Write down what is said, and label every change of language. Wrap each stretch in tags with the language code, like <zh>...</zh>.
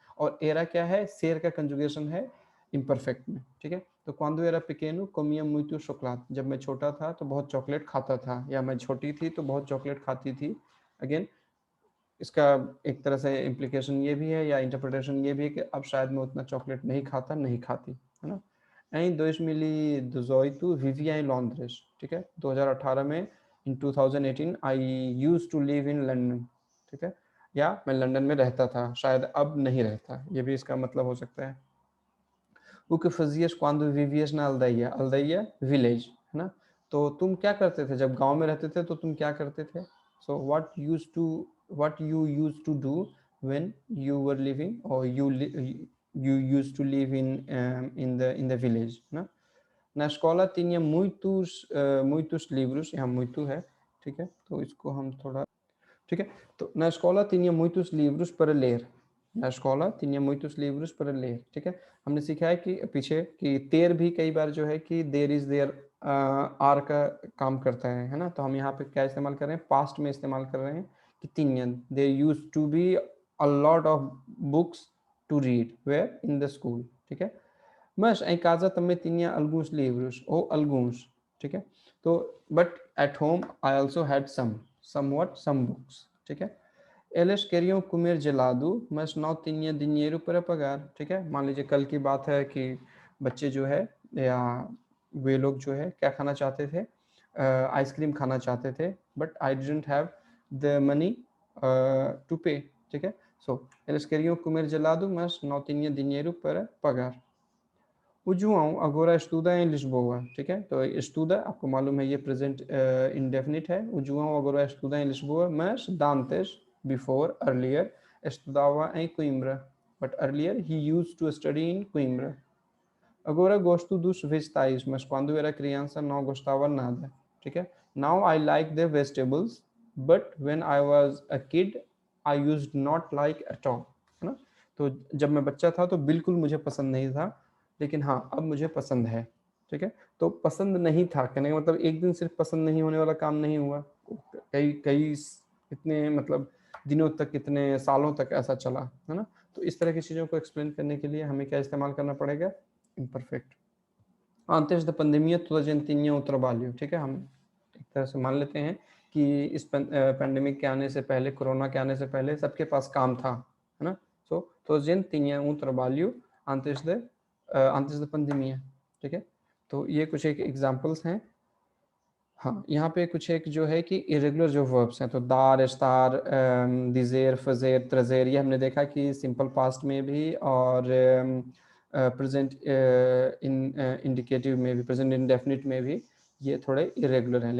<hi>और era क्या है, शेर का कंजुगेशन है इम्परफेक्ट में, ठीक है। तो</hi> <pt>quando era pequeno comia muito chocolate,</pt> <hi>जब मैं छोटा था तो बहुत चॉकलेट खाता था, या मैं छोटी थी तो बहुत चॉकलेट खाती थी। अगेन इसका एक तरह से इम्प्लीकेशन ये भी है या इंटरप्रिटेशन ये भी है कि अब शायद मैं उतना चॉकलेट नहीं खाता, नहीं खाती, है ना।</hi> <pt>Em 2018 vivi em Londres,</pt> <hi>ठीक है।</hi> <en>2018 में, in 2018 I used to live in London,</en> <hi>ठीक है। या मैं लंदन में रहता था, शायद अब नहीं रहता, ये भी इसका मतलब हो सकता है।</hi> <pt>O que fazias quando vivias na aldeia?</pt> <hi>aldeia village, है ना। तो तुम क्या करते थे जब गांव में रहते थे, तो तुम क्या करते थे।</hi> <en>So what you used to do when you were living, or you used to live in the village, ना।</en> <pt>Na escola tinha muitos livros,</pt> <hi>यहाँ muito है, ठीक है। तो इसको हम थोड़ा, ठीक है। तो</hi> <pt>na escola tinha muitos livros para ler, na escola tinha muitos livros para ler,</pt> <hi>ठीक है। हमने सीखा है कि पीछे कि तेर भी कई बार जो है कि देर इज देयर आर का काम करता है ना। तो हम यहाँ पे क्या इस्तेमाल कर रहे हैं, पास्ट में इस्तेमाल कर रहे हैं कि tinha,</hi> <en>there used to be a lot of books to read where in the school,</en> <hi>ठीक है।</hi> <pt>Mas em casa também tinha alguns livros, ou alguns,</pt> <hi>ठीक है। तो</hi> <en>but at home I also had some books,</en> <hi>ठीक है।</hi> <pt>Eles queriam comer gelado, mas não tinha dinheiro para pagar,</pt> <hi>ठीक है। मान लीजिए कल की बात है कि बच्चे जो है, या वे लोग जो है क्या खाना चाहते थे, आइसक्रीम खाना चाहते थे,</hi> <en>but I didn't have the money to pay,</en> <hi>ठीक है।</hi> <pt>सो eles queriam comer gelado, mas não tinha dinheiro para pagar। O João agora estuda em Lisboa,</pt> <hi>ठीक है। तो estuda आपको मालूम है ये प्रेजेंट इंडेफिनिट है।</hi> <pt>O João agora estuda em Lisboa, mas dantes,</pt> <en>before, earlier,</en> <pt>estudava em Coimbra,</pt> <en>but earlier he used to study in Coimbra।</en> <pt>Agora gosto dos vegetais, mas quando era criança não gostava nada,</pt> <hi>ठीक है।</hi> <en>Now I like the vegetables, but when I was a kid I used not like at all,</en> <hi>है ना। तो जब मैं बच्चा था तो बिल्कुल मुझे पसंद नहीं था, लेकिन हाँ अब मुझे पसंद है, ठीक है। तो पसंद नहीं था कहने का मतलब एक दिन सिर्फ पसंद नहीं होने वाला काम नहीं हुआ, कई कई इतने मतलब दिनों तक, कितने सालों तक ऐसा चला, है ना। तो इस तरह की चीज़ों को एक्सप्लेन करने के लिए हमें क्या इस्तेमाल करना पड़ेगा, imperfect.</hi> <pt>Antes da pandemia toda a gente tinha um trabalho,</pt> <hi>ठीक है। हम एक तरह से मान लेते हैं कि इस पैंडेमिक के आने से पहले, कोरोना के आने से पहले सबके पास काम था, है ना।</hi> <pt>सो toda a gente tinha um trabalho antes da pandemia,</pt> <hi>ठीक है। तो ये कुछ एक एग्जांपल्स हैं। हाँ, यहाँ पे कुछ एक जो है कि इरेगुलर जो वर्ब्स हैं, तो दार, एस्तार, दिजेर, फजेर, ट्रेजेर, ये हमने देखा कि सिंपल पास्ट में भी और प्रेजेंट इंडिकेटिव में भी, प्रेजेंट इंडेफिनिट में भी ये थोड़े इरेगुलर हैं।</hi>